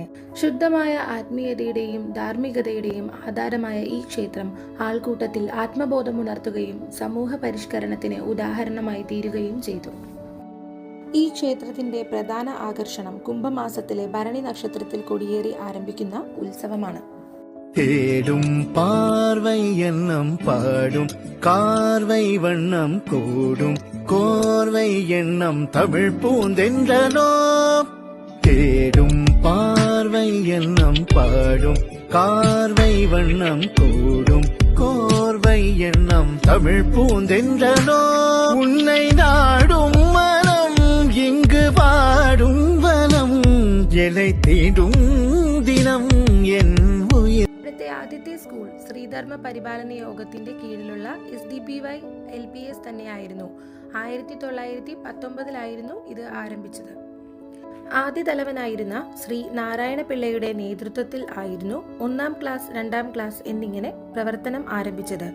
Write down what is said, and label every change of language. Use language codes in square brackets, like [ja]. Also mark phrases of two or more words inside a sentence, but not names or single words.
[ml] ശുദ്ധമായ ആത്മീയതയുടെയും ധാർമ്മികതയുടെയും ആധാരമായ ഈ ക്ഷേത്രം ആൾക്കൂട്ടത്തിൽ ആത്മബോധമുണർത്തുകയും സമൂഹ പരിഷ്കരണത്തിന് ഉദാഹരണമായി തീരുകയും ചെയ്തു. ഈ ക്ഷേത്രത്തിന്റെ പ്രധാന ആകർഷണം കുംഭമാസത്തിലെ ഭരണി നക്ഷത്രത്തിൽ കൊടിയേറി ആരംഭിക്കുന്ന ഉത്സവമാണ്. [ta] தேடும் பார்வை எண்ணம் பாடும் கார்வை வண்ணம் கூடும் கோர்வை எண்ணம் தமிழ் பூந்தென்றனோ. தேடும் பார்வை எண்ணம் பாடும் கார்வை வண்ணம் கூடும் கோர்வை எண்ணம் தமிழ் பூந்தென்றனோ. உன்னை நாடும் மனம் இங்கு பாடும் வனம் எலை தேடும் தினம் என் [ml] ആദ്യത്തെ സ്കൂൾ ശ്രീധർമ്മ പരിപാലന യോഗത്തിന്റെ കീഴിലുള്ള SDPY LPS തന്നെയായിരുന്നു. 1919 ഇത് ആരംഭിച്ചത്. ആദ്യ തലവനായിരുന്ന ശ്രീ നാരായണ പിള്ളയുടെ നേതൃത്വത്തിൽ ആയിരുന്നു 1ാം ക്ലാസ് 2ാം ക്ലാസ് എന്നിങ്ങനെ പ്രവർത്തനം ആരംഭിച്ചത്.